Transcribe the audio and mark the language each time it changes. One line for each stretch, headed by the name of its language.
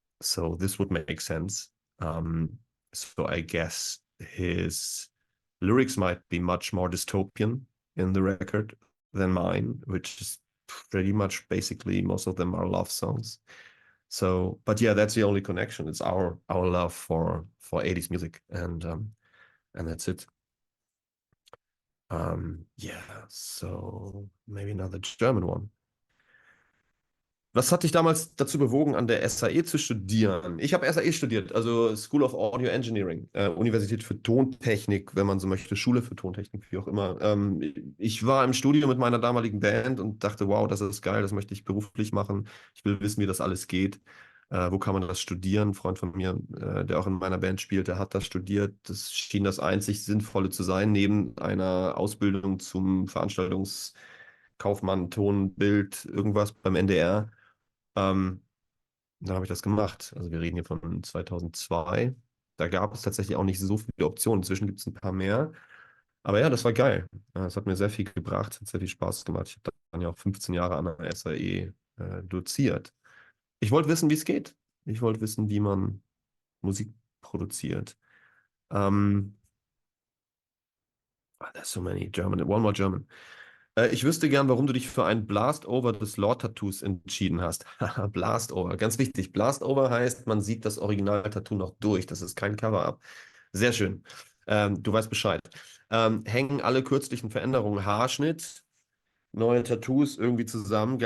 English: So this would make sense. So I guess his lyrics might be much more dystopian in the record than mine, which is pretty much basically most of them are love songs. So, but yeah, that's the only connection. It's our love for 80s music, and that's it. Yeah, so maybe another German one.
German: Was hat dich damals dazu bewogen, an der SAE zu studieren? Ich habe SAE studiert, also School of Audio Engineering, Universität für Tontechnik, wenn man so möchte, Schule für Tontechnik, wie auch immer. Ich war im Studio mit meiner damaligen Band und dachte, wow, das ist geil, das möchte ich beruflich machen. Ich will wissen, wie das alles geht. Wo kann man das studieren? Ein Freund von mir, der auch in meiner Band spielt, der hat das studiert. Das schien das einzig Sinnvolle zu sein, neben einer Ausbildung zum Veranstaltungskaufmann, Ton, Bild, irgendwas beim NDR. Ähm, Dann habe ich das gemacht. Also wir reden hier von 2002. Da gab es tatsächlich auch nicht so viele Optionen. Inzwischen gibt es ein paar mehr. Aber ja, das war geil. Ja, es hat mir sehr viel gebracht, hat sehr viel Spaß gemacht. Ich habe dann ja auch 15 Jahre an der SAE doziert. Ich wollte wissen, wie es geht. Ich wollte wissen, wie man Musik produziert.
English: Ähm, there's so many German. One more German.
German: Ich wüsste gern, warum du dich für ein Blastover des Lore-Tattoos entschieden hast. Haha, Blastover, ganz wichtig. Blastover heißt, man sieht das Original-Tattoo noch durch. Das ist kein Cover-up. Sehr schön. Du weißt Bescheid. Hängen alle kürzlichen Veränderungen, Haarschnitt, neue Tattoos irgendwie zusammen?